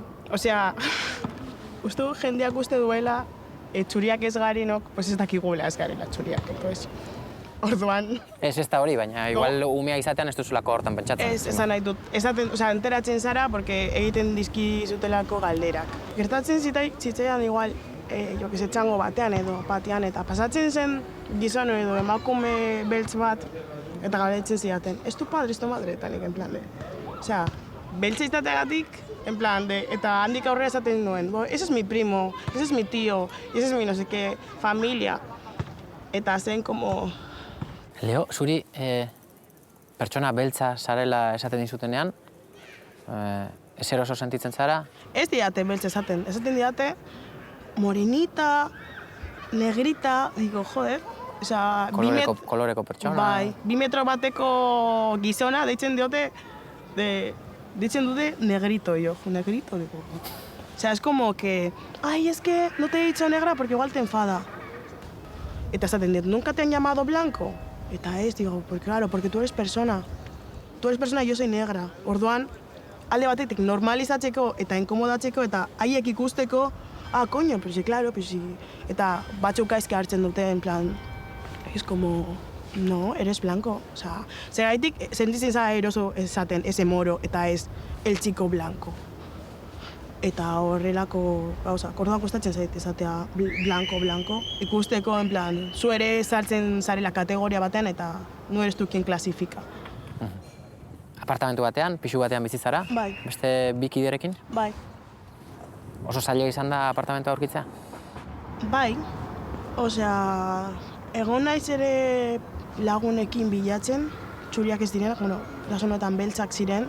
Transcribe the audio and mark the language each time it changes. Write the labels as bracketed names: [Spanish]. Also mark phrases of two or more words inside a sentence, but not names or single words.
[Basque] Osea, uste du jendeak uste duela txuriak ez garenok, pues ez dakigula ez garela txuriak, pues. Orduan... Ez da hori, baina igual umea izatean ez duzulako hortan pentsatzen. Ez, esan nahi dut. Enteratzen zara, porque egiten dizkizutelako galderak. Gertatzen zitzaidan igual, [Spanish] jo que se [Basque] txango batean edo patian, eta pasatzen zen gizon edo emakume beltz bat, eta galdetzen zidaten, [Spanish] ez tu padre, ez tu madre, [Basque] eta nik [Spanish] en plan de... [Basque] Osea, beltza izateagatik, [Spanish] en plan de, [Basque] eta handik aurrera esaten nuen, [Spanish] ese es mi primo, ese es mi tío, ese es mi no sé qué, familia. [Basque] Eta zen como... Leo, zuri pertsona beltza zarela esaten dizutenean, ezer oso sentitzen zara? Ez diate beltza esaten diate [Spanish] morenita, negrita, digo, joder, osea... [Basque] Koloreko pertsona? Bai, 2 metro bateko gizona deitzen dute [Spanish] negrito, yo, negrito, digo. O sea, es como que, ay, es que no te he dicho negra porque igual te enfada. [Basque] Eta esaten dit, [Spanish] ¿nunca te han llamado blanco? [Basque] Eta ez, [Spanish] digo, pues claro, porque tú eres persona. Tú eres persona, yo soy negra. [Basque] Orduan, alde batetik normalizatzeko eta inkomodatzeko eta haiek ikusteko, [Spanish] coño, pues sí, claro, pues sí. [Basque] Eta batzuk gaizke hartzen dute, [Spanish] en plan, es como, no, eres blanco. O sea, [Basque] zergaitik sentitzen zara eroso esaten [Spanish] ese moro [Basque] eta ez [Spanish] el chico blanco. [Basque] Eta horrelako gauza, orduan kostatzen zait esatea blanco, ikusteko, [Spanish] en plan, [Basque] zu ere sartzen zarela kategoria batean eta [Spanish] nu eres tu quien klasifika. [Basque] Apartamentu batean, pixu batean bizi zara? Bai. Beste bi kiderekin? Bai. Oso zaila izan da apartamentua aurkitzea? Bai, osea, egon naiz ere lagunekin bilatzen, txuriak ez direnak, bueno, lasonetan beltzak ziren.